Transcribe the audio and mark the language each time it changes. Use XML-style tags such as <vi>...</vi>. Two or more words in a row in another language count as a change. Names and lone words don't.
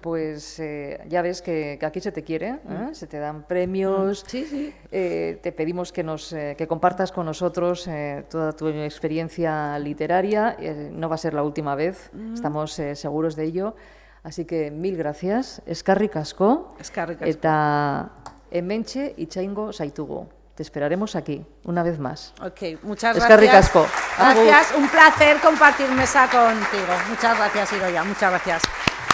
<es>Pues ya ves que aquí se te quiere, se te dan premios. Sí. Te pedimos que compartas con nosotros toda tu experiencia literaria. No va a ser la última vez, estamos seguros de ello. Así que mil gracias.</es> <eu>Eskerrik asko. Eskerrik asko. Eta hementxe itxaingo zaitugu.</eu> <es>Te esperaremos aquí, una vez más. Ok, muchas gracias.</es> <eu>Eskerrik asko.</eu> <es>Gracias, un placer compartir mesa contigo. Muchas gracias, Idoia, muchas gracias.</es>